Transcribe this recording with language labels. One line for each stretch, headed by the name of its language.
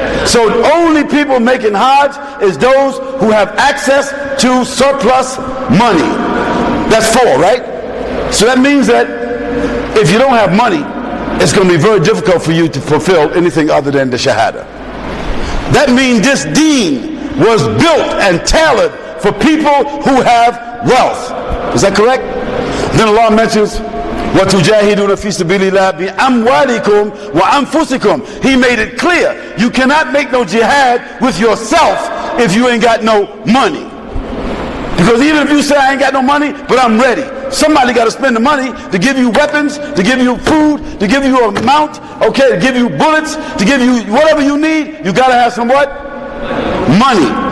English: So only people making Hajj is those who have access to surplus money. That's 4, right? So that means that if you don't have money, it's going to be very difficult for you to fulfill anything other than the Shahada. That means this deen was built and tailored for people who have wealth. Is that correct? Then Allah mentions,
Arabic: وَتُجَاهِدُونَ فِي سَبِيلِ اللَّهِ بِأَمْوَالِكُمْ وَأَنفُسِكُمْ.
English: He made it clear, you cannot make no jihad with yourself if you ain't got no money. Because even if you say I ain't got no money, but I'm ready, somebody got to spend the money to give you weapons, to give you food, to give you a mount, okay, to give you bullets, to give you whatever you need. You got to have some what? Money.